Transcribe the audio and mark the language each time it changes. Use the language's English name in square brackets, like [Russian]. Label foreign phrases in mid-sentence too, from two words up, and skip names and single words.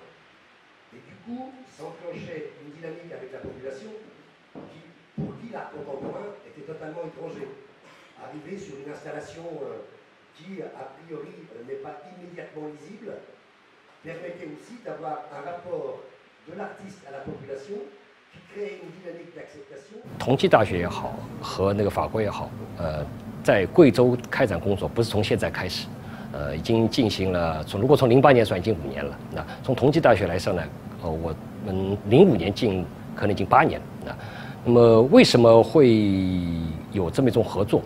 [French] Et du coup, s'enclenchait une dynamique avec la population pour qui l'art contemporain était totalement étranger. Arriver sur une installation qui, a priori, n'est pas immédiatement lisible, permettait aussi d'avoir un rapport de l'artiste à la population qui créait une dynamique d'acceptation。 [Chinese] 同济大学也好，和那个法国也好，在贵州开展工作不是从现在开始，已经进行了如果从08年算已经5年了。那从同济大学来说呢，我们05年进可能已经8年了。那么为什么会有这么一种合作？